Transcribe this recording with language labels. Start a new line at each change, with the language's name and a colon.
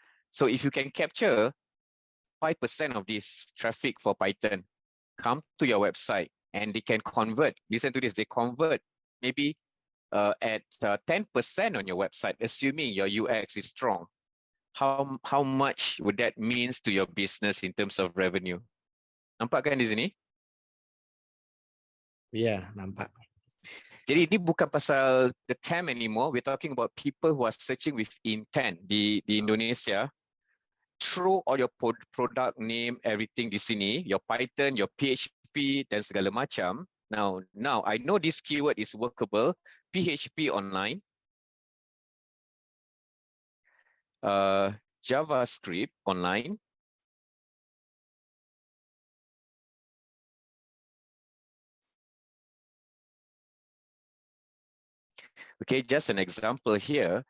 English: So if you can capture 5% of this traffic for Python, come to your website and they can convert. Listen to this. They convert maybe at 10% on your website, assuming your UX is strong. How much would that means to your business in terms of revenue?
Malay: Nampak kan di sini? Yeah, nampak. Jadi ini bukan pasal
English: the TAM anymore. We're talking about people who are searching with intent
Malay: di Indonesia.
English: Throw all your product name, everything
Malay: di sini,
English: your Python, your PHP
Malay: dan segala macam.
English: Now I know this keyword is workable. PHP online, JavaScript online, okay, just an example here.